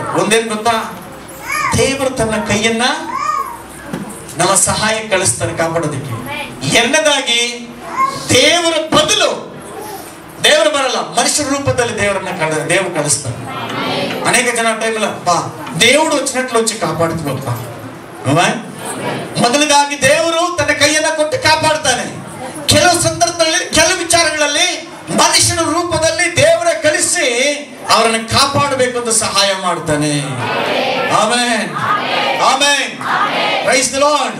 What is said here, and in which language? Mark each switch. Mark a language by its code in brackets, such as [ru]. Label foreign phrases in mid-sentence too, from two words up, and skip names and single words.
[kn] ಒಂದೇನು ಗೊತ್ತಾ? ದೇವರು ತನ್ನ ಕೈಯನ್ನ ನಮ್ಮ ಸಹಾಯ ಕಳಿಸ್ತಾರೆ ಕಾಪಾಡೋದಕ್ಕೆ. ಎರಡನೇದಾಗಿ ದೇವರ ಬದಲು ದೇವರು ಬರಲ್ಲ, ಮನುಷ್ಯರ ರೂಪದಲ್ಲಿ ದೇವರು ಕಳಿಸ್ತಾರೆ. ಅನೇಕ ಜನ ಟೈಮಲ್ಲ [te] దేవుడు వచ్చినట్లు వచ్చి కాపాడుతున్నప్ప. [kn] ಮೊದಲಿಗಾಗಿ ದೇವರು ತನ್ನ ಕೈಯನ್ನ ಕೊಟ್ಟು ಕಾಪಾಡ್ತಾನೆ. ಕೆಲವು ಸಂದರ್ಭದಲ್ಲಿ ಕೆಲವು ವಿಚಾರಗಳಲ್ಲಿ ಮನುಷ್ಯನ ರೂಪದಲ್ಲಿ ದೇವರ ಕಳಿಸಿ ಅವರನ್ನು ಕಾಪಾಡಬೇಕು ಅಂತ ಸಹಾಯ ಮಾಡ್ತಾನೆ. ಆಮೆನ್, ಆಮೆನ್. [en] praise the Lord.